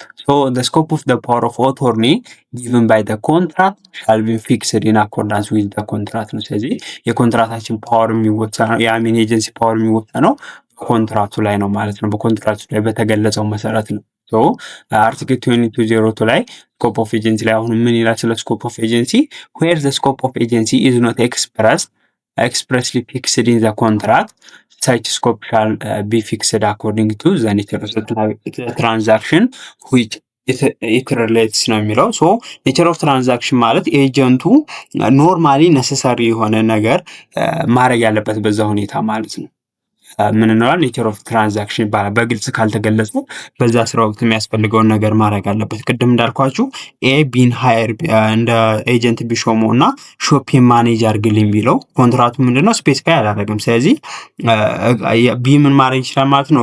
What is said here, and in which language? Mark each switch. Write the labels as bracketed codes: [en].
[am] ሶ [en] the scope of the power of attorney given by the contract [am] shall be fixed in accordance with the contract ነው። ስለዚህ የኮንትራታችን ፓወር የሚወሰነው የአሚን ኤጀንሲ ፓወር የሚወሰነው ኮንትራክቱ ላይ ነው ማለት ነው። በኮንትራክቱ ላይ በተገለጸው መሰረት ነው። ሶ አርቲክል 2202 ላይ ስኮፕ ኦፍ ኤጀንሲ ላይ አሁን ምን ይላል ስለ ስኮፕ ኦፍ ኤጀንሲ? [en] where the scope of agency is not expressly fixed in the contract such scope shall be fixed according to the nature of the transaction which ኢት ሪሌትስ [am] ነው የሚለው። ሶ ኔቸር ኦፍ ትራንዛክሽን ማለት ኤጀንቱ ኖርማሊ ነሰሰሪ የሆነ ነገር ማድረግ ያለበት በዛ ሁኔታ ማለት ነው። ምን እንለዋለን? ኔቸር ኦፍ ትራንዛክሽን ይባላል። በግልጽ ካልተገለጸ በዛ ስራ ወቅት የሚያስፈልገውን ነገር ማድረግ አለበት። ቅድም እንዳልኳችሁ ኤ ቢን ሃየር እንደ ኤጀንት ቢሾመው እና ሾፒን ማኔጅ አድርግልኝ ቢለው ኮንትራቱ ምንድነው ስፔሲፋይ አላደረግም። ስለዚህ ቢ ምን ማድረግ ይችላል ማለት ነው?